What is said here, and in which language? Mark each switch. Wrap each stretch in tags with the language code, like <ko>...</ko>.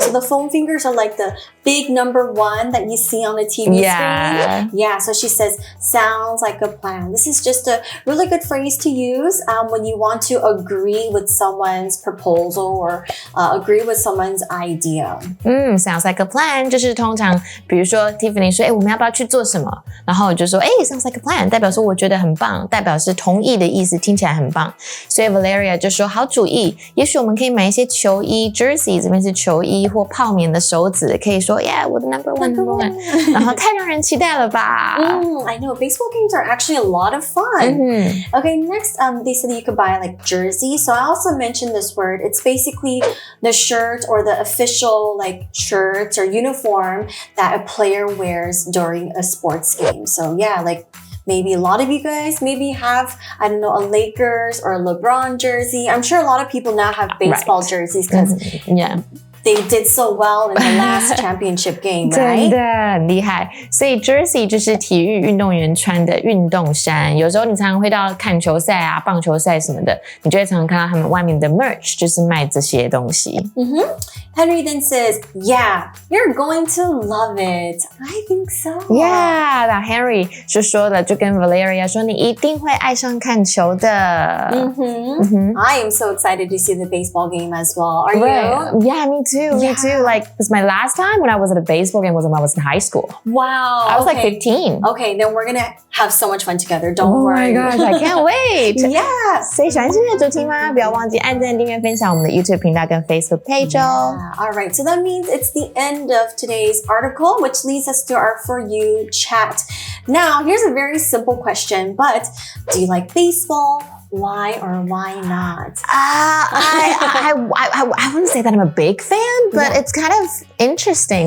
<en>So the foam fingers are like the big number 1 that you see on the TV screen. Yeah, so she says, sounds like a plan. This is just a really good phrase to use when you want to agree with someone's proposal or agree with someone's idea. Sounds like a plan.</en> <zh>就是通常比如说 Tiffany 说我们要不要去做什么然后我就说</zh> <en>sounds like a plan</en> <zh>代表说我觉得很棒代表是同意的意思听起来很棒所以 Valeria 就说好主意也许我们可以买一些球衣 jersey 这边是球衣或泡棉的手指可以说</zh> <en>yeah, we're the number one.</en> <zh>然后太让人期待了吧</zh> <en>I know. Baseball games are actually a lot of fun. Okay, next, they said you could buy like jersey. So I also mentioned this word. It's basically the shirt or the official like shirts or uniform that a player wears during a sports game. So yeah, like maybe a lot of you guys maybe have, I don't know, a Lakers or a LeBron jersey. I'm sure a lot of people now have baseball jerseys because they did so well in the last championship game, right?</en> <zh>真的很厉害所以 jersey 就是体育运动员穿的运动衫有时候你常常会到看球赛啊棒球赛什么的你就会常常看到他们外面的 merch 就是卖这些东西</zh> <en>Henry then says, yeah, you're going to love it. I think so.</en> <zh>Yeah, 那 Henry 就说了就跟 Valeria 说你一定会爱上看球的</zh> <en>I am so excited to see the baseball game as well. Are you? Yeah, me too. Me too. Like, because my last time when I was at a baseball game was when I was in high school. Wow. I was like 15. Okay, then we're going to have so much fun together. Don't worry. Oh my gosh, I can't wait. Yeah.</en> <zh>所以喜欢今天的主题吗？不要忘记按赞、订阅、分享我们的 YouTube 频道跟 Facebook page 哦。</zh> <en>All right, so that means it's the end of today's article, which leads us to our For You chat. Now, here's a very simple question, but do you like baseball? Why or why not? I wouldn't say that I'm a big fan, but it's kind of interesting.</en>